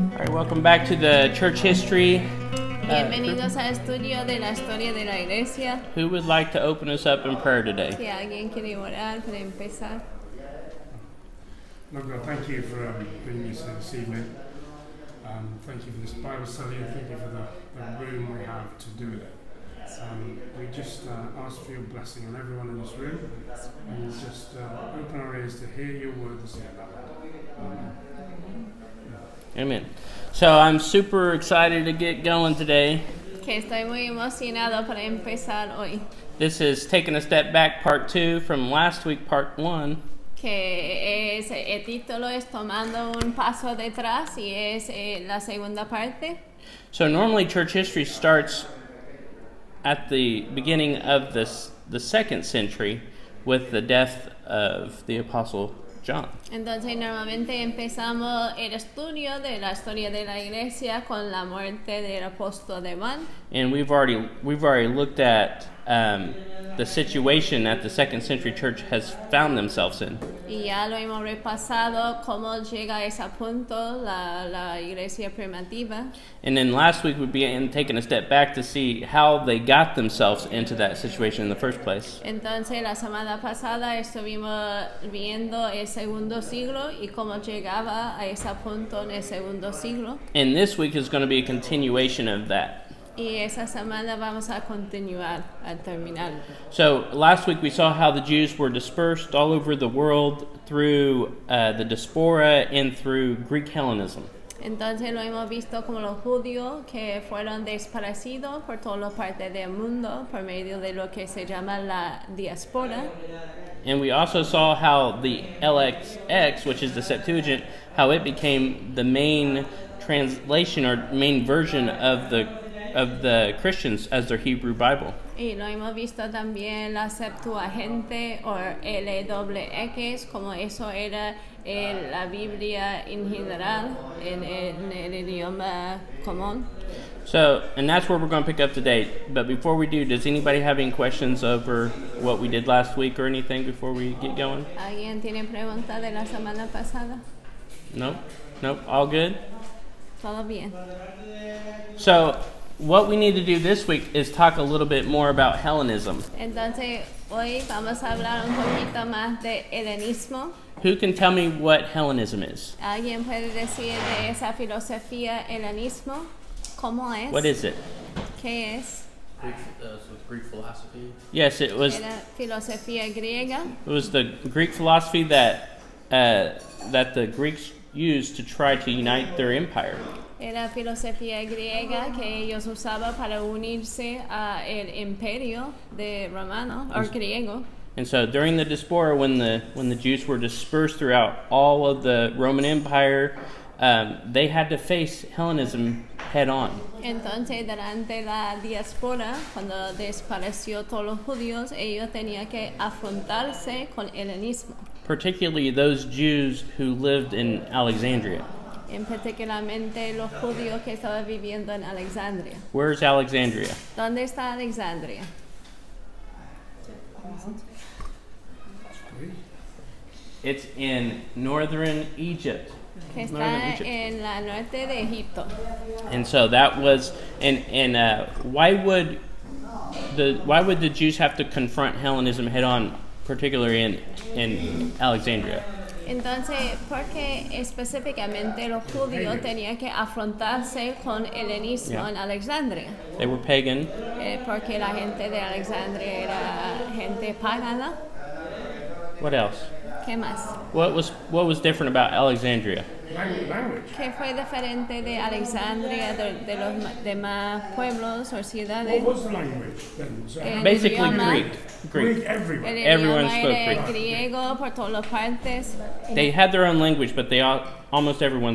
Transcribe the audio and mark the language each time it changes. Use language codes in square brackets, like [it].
[en] Welcome back to the church history. [es] Bienvenidos al estudio de la historia de la Iglesia. [en] Who would like to open us up in prayer today? [es] Si alguien quiere orar para empezar. [en] Lord God, thank you for bringing us here this evening. Thank you for this Bible study and thank you for the room we have to do it. We just ask for your blessing on everyone in this room and just open our ears to hear your word this evening. Amen. So I'm super excited to get going today. [es] Que estoy muy emocionado para empezar hoy. [en] This is Taking a Step Back Part 2 from last week, Part 1. [es] Que es, el título es Tomando un paso detrás y es la segunda parte. [en] So normally church history starts at the beginning of the second century with the death of the Apostle John. [es] Entonces normalmente empezamos el estudio de la historia de la Iglesia con la muerte del apóstol de Juan. [en] And we've already looked at the situation that the second century church has found themselves in. [es] Y ya lo hemos repasado cómo llega a ese punto la Iglesia primitiva. [en] And then last week we began taking a step back to see how they got themselves into that situation in the first place. [es] Entonces la semana pasada estuvimos viendo el segundo siglo y cómo llegaba a ese punto en el segundo siglo. [en] And this week is going to be a continuation of that. [es] Y esa semana vamos a continuar al terminar. [en] So last week we saw how the Jews were dispersed all over the world through the diaspora and through Greek Hellenism. [es] Entonces lo hemos visto como los judíos que fueron desparecidos por todas las partes del mundo por medio de lo que se llama la diáspora. [en] And we also saw how the LXX, which is the Septuagint, how it became the main translation or main version of the Christians as their Hebrew Bible. [es] Y lo hemos visto también la Septuaginte o LXX, como eso era la Biblia en general, en el idioma común. [en] So, and that's where we're going to pick up today. But before we do, does anybody have any questions over what we did last week or anything before we get going? [es] ¿Alguien tiene preguntas de la semana pasada? [en] Nope, all good? [es] Todo bien. [en] So, what we need to do this week is talk a little bit more about Hellenism. [es] Entonces, hoy vamos a hablar un poquito más de Helenismo. [en] Who can tell me what Hellenism is? [es] ¿Alguien puede decir de esa filosofía helenismo? ¿Cómo es? [en] What is it? [es] ¿Qué es? [en] Greek philosophy. Yes, it was. [es] Era filosofía griega. [en] It was the Greek philosophy that the Greeks used to try to unite their empire. [es] Era filosofía griega que ellos usaban para unirse a el imperio de romano o griego. [en] And so during the diaspora, when the Jews were dispersed throughout all of the Roman Empire, they had to face Hellenism head on. [es] Entonces, durante la diáspora, cuando desapareció todos los judíos, ellos tenían que afrontarse con el helenismo. [en] Particularly those Jews who lived in Alexandria. [es] En particularmente los judíos que estaban viviendo en Alexandria. [en] Where's Alexandria? [es] ¿Dónde está Alexandria? [en] It's in northern Egypt. [es] Que está en la norte de Egipto. [en] And so that was, and why would the Jews have to confront Hellenism head on, particularly in Alexandria? [es] Entonces, porque específicamente los judíos tenían que afrontarse con el helenismo en Alexandria. [en] They were pagan. [es] Porque la gente de Alexandria era gente pagana. [en] What else? [es] ¿Qué más? [en] What was different about Alexandria? Language. [es] ¿Qué fue diferente de Alexandria de los demás pueblos o ciudades? [en] What was the language then? Basically [es] idioma, [en] Greek everywhere. [es] El [en] Everyone [es] idioma [en] spoke [es] era [en] Greek. [es] griego por todas partes. [en] They had their own language, but almost everyone